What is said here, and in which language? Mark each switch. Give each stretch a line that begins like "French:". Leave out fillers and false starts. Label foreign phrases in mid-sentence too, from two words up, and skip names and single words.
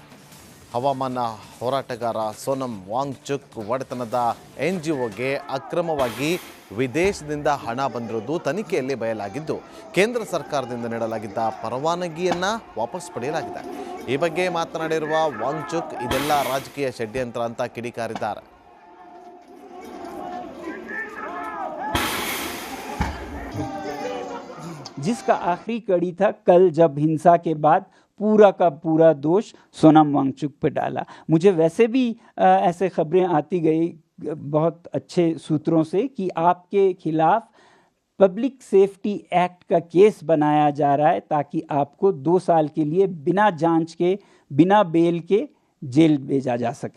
Kannada: ಹವಾಮಾನ ಹೋರಾಟಗಾರ ಸೋನಂ ವಾಂಗ್ಚುಕ್ ಒಡೆತನದ ಎನ್ಜಿಒಗೆ ಅಕ್ರಮವಾಗಿ ವಿದೇಶದಿಂದ ಹಣ ಬಂದಿರುವುದು ತನಿಖೆಯಲ್ಲಿ ಬಯಲಾಗಿದ್ದು, ಕೇಂದ್ರ ಸರ್ಕಾರದಿಂದ ನೀಡಲಾಗಿದ್ದ ಪರವಾನಗಿಯನ್ನು ವಾಪಸ್ ಪಡೆಯಲಾಗಿದೆ. ಈ ಬಗ್ಗೆ ಮಾತನಾಡಿರುವ ವಾಂಗ್ಚುಕ್ ಇದೆಲ್ಲ ರಾಜಕೀಯ ಷಡ್ಯಂತ್ರ ಅಂತ ಕಿಡಿಕಾರಿದ್ದಾರೆ.
Hindi: जिसका आखिरी कड़ी था कल, जब हिंसा के बाद पूरा का पूरा दोष सोनम वांगचुक पे डाला. मुझे वैसे भी ऐसे खबरें आती गई बहुत अच्छे सूत्रों से कि आपके खिलाफ पब्लिक सेफ्टी एक्ट का केस बनाया जा रहा है ताकि आपको 2 साल के लिए बिना जांच के, बिना बेल के जेल भेजा जा सके.